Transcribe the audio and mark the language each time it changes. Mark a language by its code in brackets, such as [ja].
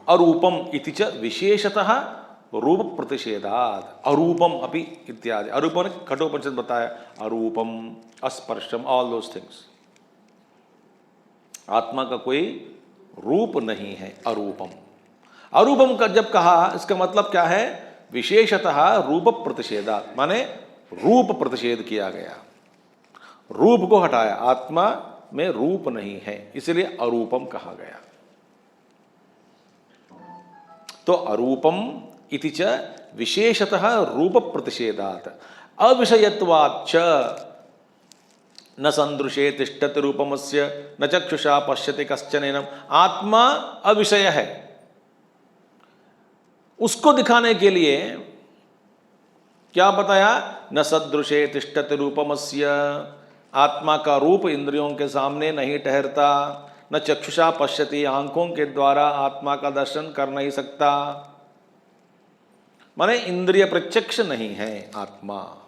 [sa] अरूपम इति च विशेषतः रूप प्रतिषेधात्, अरूपम अपि इत्यादि। [hi] अरूपम ने कठोपनिषद बताया, अरूपम, अस्पर्शम, [en] All those things. [hi] आत्मा का कोई रूप नहीं है, अरूपम। अरूपम का जब कहा, इसका मतलब क्या है? [sa] विशेषतः रूप प्रतिषेधात्, [hi] माने रूप प्रतिषेध किया गया, रूप को हटाया, आत्मा में रूप नहीं है, इसलिए अरूपम कहा गया। [sa] तो अरूपम इति च विशेषतः रूप प्रतिषेधात्, अविषयत्वाच्च न संदृशे तिष्ठति रूपमस्य न चक्षुषा पश्यति कश्चनेनम। [hi] आत्मा अविषय है, उसको दिखाने के लिए क्या बताया? [sa] न सदृशे तिष्ठति रूपमस्य, [hi] आत्मा का रूप इंद्रियों के सामने नहीं ठहरता। [sa] न चक्षुषा पश्यति, [hi] आंखों के द्वारा आत्मा का दर्शन कर नहीं सकता, माने इंद्रिय प्रत्यक्ष नहीं है आत्मा।